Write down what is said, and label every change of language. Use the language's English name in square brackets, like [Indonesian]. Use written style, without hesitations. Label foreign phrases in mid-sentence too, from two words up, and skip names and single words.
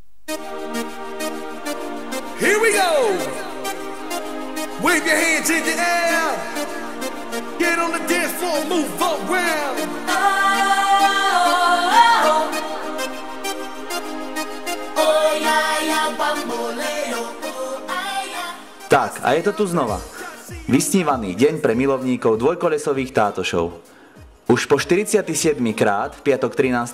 [English] Here we go. Wave your hands in the air. Get on the dance floor, move around. [Slovak] Tak, a je to tu znova. Vysnívaný deň pre milovníkov dvojkolesových tátošov. Už po 47. krát, v piatok 13.